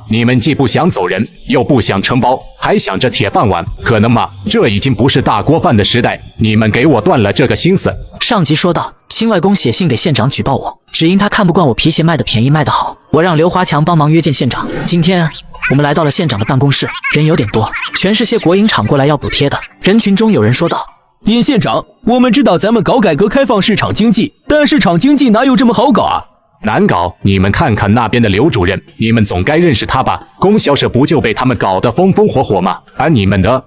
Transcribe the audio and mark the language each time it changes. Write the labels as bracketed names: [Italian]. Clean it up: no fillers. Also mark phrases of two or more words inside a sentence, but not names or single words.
[Chinese] 你們既不想走人，又不想承包，還想着鐵飯碗，可能嗎？這已經不是大鍋飯的時代，你們給我斷了這個心思。上級說道，親外公寫信給縣長舉報我，只因他看不慣我皮鞋賣得便宜賣得好。我讓劉華強幫忙約見縣長。今天我們來到了縣長的辦公室，人有點多，全是些國營廠過來要補貼的。人群中有人說道，尹县长，我们知道咱们搞改革开放市场经济，但市场经济哪有这么好搞啊？难搞！你们看看那边的刘主任，你们总该认识他吧？供销社不就被他们搞得风风火火吗？而你们的……